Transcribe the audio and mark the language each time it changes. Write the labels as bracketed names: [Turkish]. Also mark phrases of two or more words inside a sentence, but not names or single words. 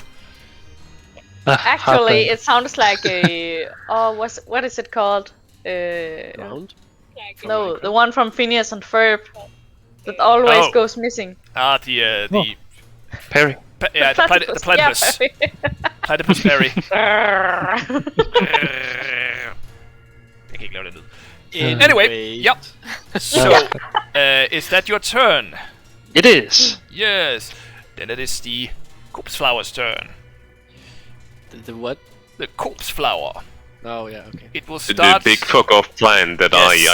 [English] Actually, it sounds like a what is it called? Round? No, the one from Phineas and Ferb that always Oh. goes missing. The Perry. the platypus. Yeah, Platypus berry. Perry. [Danish] Jeg kan ikke lave det lyd. [English] Anyway, Wait. yep. So, is that your turn? It is. Yes. Then it is the corpse flower's turn. The what? The corpse flower. Oh yeah, okay. It will The start. big fuck off plan that Yes.